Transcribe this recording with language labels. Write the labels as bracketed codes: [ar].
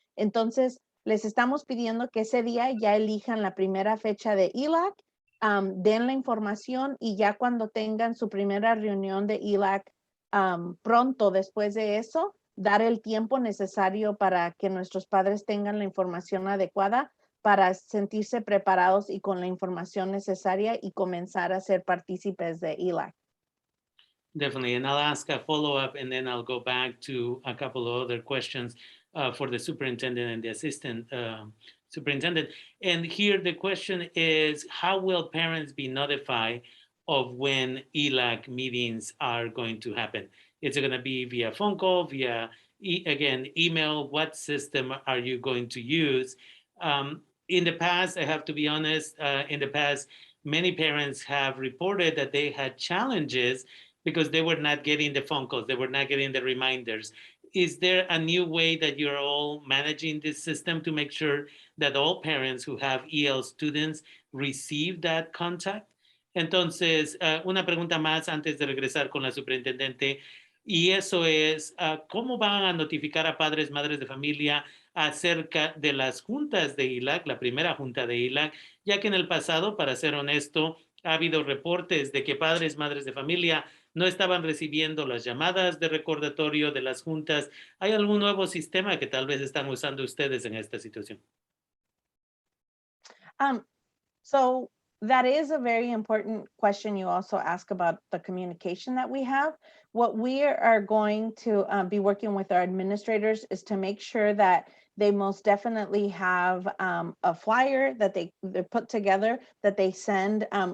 [es] Entonces, les estamos pidiendo que ese día ya elijan la primera fecha de ELAC, den la información y ya cuando tengan su primera reunión de ELAC pronto después de eso, dar el tiempo necesario para que nuestros padres tengan la información adecuada para sentirse preparados y con la información necesaria y comenzar a ser partícipes de ELAC. [en] Definitely, and I'll ask a follow-up and then I'll go back to a couple of other questions for the superintendent and the assistant superintendent. And here the question is, how will parents be notified of when ELAC meetings are going to happen? Is it going to be via phone call, via, email? What system are you going to use? In the past, I have to be honest, many parents have reported that they had challenges because they were not getting the phone calls, they were not getting the reminders. Is there a new way that you're all managing this system to make sure that all parents who have EL students receive that contact? [es] Entonces, una pregunta más antes de regresar con la superintendente, y eso es, ¿cómo van a notificar a padres, madres de familia acerca de las juntas de ELAC, la primera junta de ELAC, ya que en el pasado, para ser honesto, ha habido reportes de que padres, madres de familia no estaban recibiendo las llamadas de recordatorio de las juntas? ¿Hay algún nuevo sistema que tal vez están usando ustedes en esta situación? [en] So that is a very important question. You also ask about the communication that we have. What we are going to be working with our administrators is to make sure that they most definitely have a flyer that they put together, that they send.